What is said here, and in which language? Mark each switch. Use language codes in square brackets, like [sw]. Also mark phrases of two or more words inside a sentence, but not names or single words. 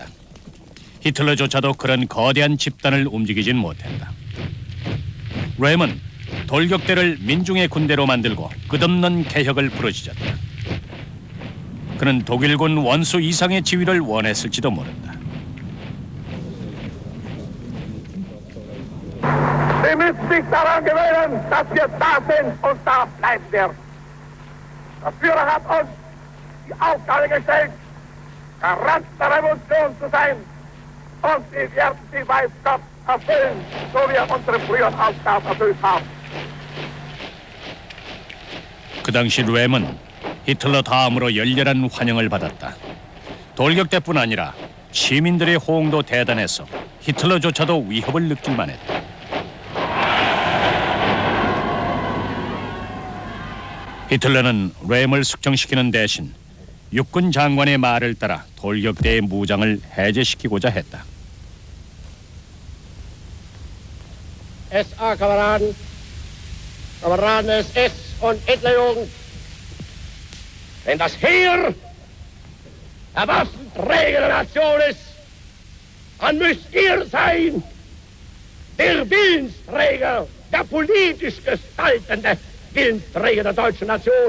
[ko] 히틀러조차도 그런 거대한 집단을 움직이진 못했다. 램은 돌격대를 민중의 군대로 만들고 끝없는 개혁을 부르짖었다. 그는 독일군 원수 이상의 지위를 원했을지도 모른다. [de] Sie müssen sich daran gewöhnen, dass wir da sind und da bleiben werden. Der Führer hat uns die Aufgabe gestellt, Garant der Revolution zu sein. Und wir werden sie weiß Gott erfüllen, so wir unsere früheren Aufgaben erfüllt haben. [ko] 그 당시 램은 히틀러 다음으로 열렬한 환영을 받았다. 돌격대뿐 아니라 시민들의 호응도 대단해서 히틀러조차도 위협을 느낄만 했다. 히틀러는 램을 숙청시키는 대신 육군 장관의 말을 따라 돌격대의 무장을 해제시키고자 했다. [de] SA Kameraden, Kameraden SS und Hitlerjugend, wenn das Heer der waffenträgenden Nation ist, dann müsst ihr sein, der Willensträger, der politisch gestaltende Willensträger der deutschen Nation.